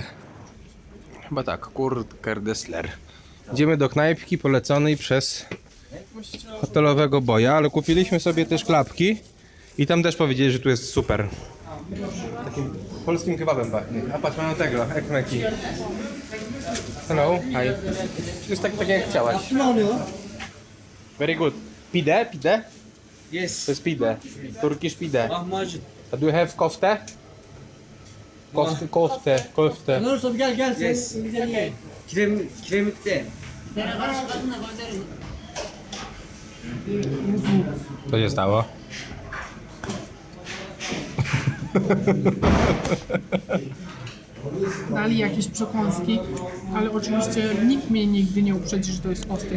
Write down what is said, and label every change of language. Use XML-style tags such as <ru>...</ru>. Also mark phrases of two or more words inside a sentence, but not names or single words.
<pl>Chyba tak, Kurt Kerdesler. Idziemy do knajpki poleconej przez hotelowego boja, ale kupiliśmy sobie też klapki i tam też powiedzieli, że tu jest super. Takim polskim kebabem pachnie. A patrz, mamy tego, ekmeki.</pl> <en>Hello, hi.</en> <pl>To jest tak jak chciałaś.</pl> <en>Very good.</en> <tr>Pide? Pide?</tr> <en>Yes.</en> <pl>To jest pide.</pl> <en>Turkish pide.</en> <tr>Lahmacun.</tr> <en>Do you have kofte? Kofte.</en> <tr>Olursa gel sen. Yes. Kiremitte.</tr> <pl>Co się stało? Dali jakieś przekąski, ale oczywiście nikt mnie nigdy nie uprzedzi, że to jest ostre.</pl>